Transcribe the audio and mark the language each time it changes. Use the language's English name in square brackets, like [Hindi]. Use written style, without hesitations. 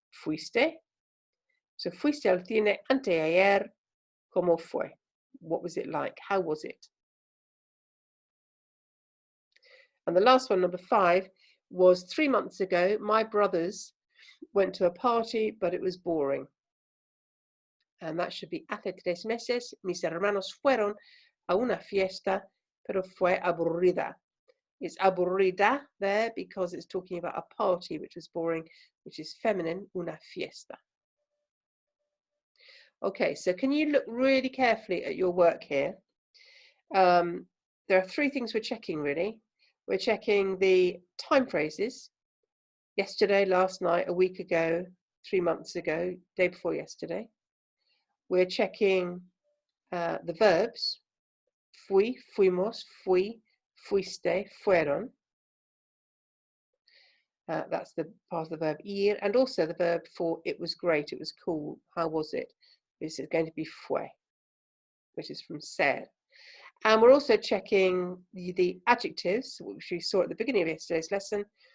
[Spanish] Fuiste. [English] So [Spanish] fuiste al cine anteayer. ¿Cómo fue? [English] What was it like? How was it? And the last one, number 5, was 3 months ago. My brothers went to a party, but it was boring. And that should be [Spanish] hace 3 meses. Mis hermanos fueron a una fiesta, pero fue aburrida. [English] It's aburrida there because it's talking about a party which was boring, which is feminine, una fiesta. Okay, so can you look really carefully at your work here? There are 3 things we're checking, really. We're checking the time phrases. Yesterday, last night, a week ago, 3 months ago, day before yesterday. We're checking the verbs. [Spanish] Fui, fuimos, fui, fuiste, fueron. [English] That's the part of the verb ir, and also the verb for it was great, it was cool, how was it? This is going to be fue, which is from ser. And we're also checking the adjectives, which we saw at the beginning of yesterday's lesson.